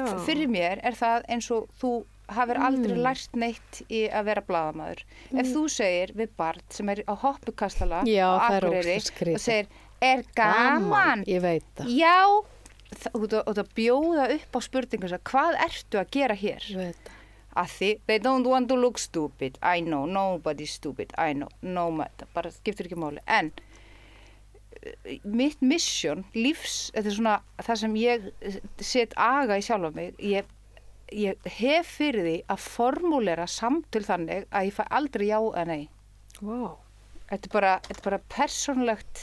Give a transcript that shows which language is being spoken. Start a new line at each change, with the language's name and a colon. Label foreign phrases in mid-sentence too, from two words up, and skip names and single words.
Icelandic: Fyrir mér er það eins og þú hafir aldrei lært neitt í að vera blaðamaður. Ef þú segir við barn sem er á hoppukastala á Akureyri og segir, er gaman? Ég veit það. Já, og það bjóða upp á spurningu, hvað ertu að gera hér? Ég veit það. Að því,
English: they don't want to look stupid, I know, nobody's stupid, I know, no matter,
Icelandic: bara skiptir ekki máli. En mitt mission, þetta er svona það sem ég set aga í sjálfa mig, ég hef fyrir því að formúlera samtöl þannig að ég fæ aldrei já eða nei. Vá. Þetta er bara persónulegt